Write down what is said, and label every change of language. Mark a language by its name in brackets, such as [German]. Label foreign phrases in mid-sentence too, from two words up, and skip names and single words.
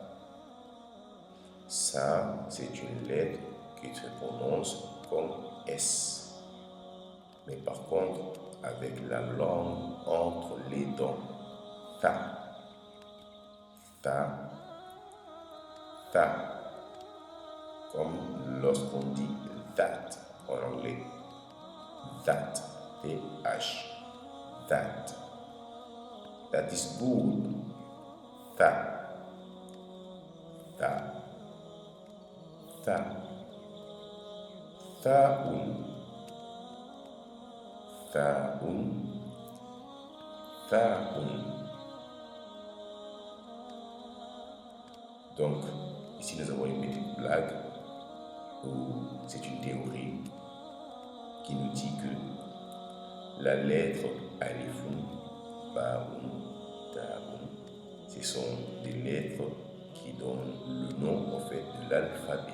[French] Ça, c'est une lettre qui se prononce comme S. Mais par contre, avec la langue entre les dents. [Arabic] Tha. Tha. Tha. [French] Comme lorsqu'on dit that en anglais. [English] That. T-H. That. That is good. [Arabic] Tha. Tha. Tha. Tha-un. Tha-un. Tha-un. [French] Donc, ici nous avons une petite blague où c'est une théorie qui nous dit que la lettre [Arabic] Alifun, Baoun, Taoun, [French] ce sont des lettres qui donnent le nom en fait de l'alphabet.